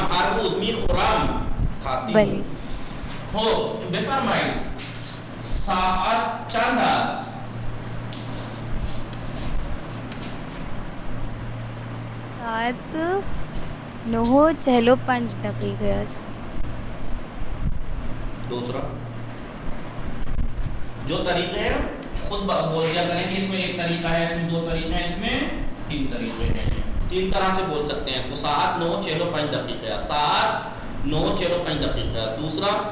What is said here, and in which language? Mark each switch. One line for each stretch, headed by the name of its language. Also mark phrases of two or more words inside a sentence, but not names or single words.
Persian: هر روز میخورم. کھاتی بله. ہوں. خب بفرمایید ساعت چند است؟ ساعت 9:45 است.
Urdu: دوسرا جو طریقے ہیں خود بول دیا کریں کہ اس میں ایک طریقہ ہے، اس میں 2 طریقے ہیں، اس میں 3 طریقے ہیں. 3 طرح سے بول سکتے ہیں اس کو.
Persian: ساعت 9:45 ساعت 9:45.
Urdu: دوسرا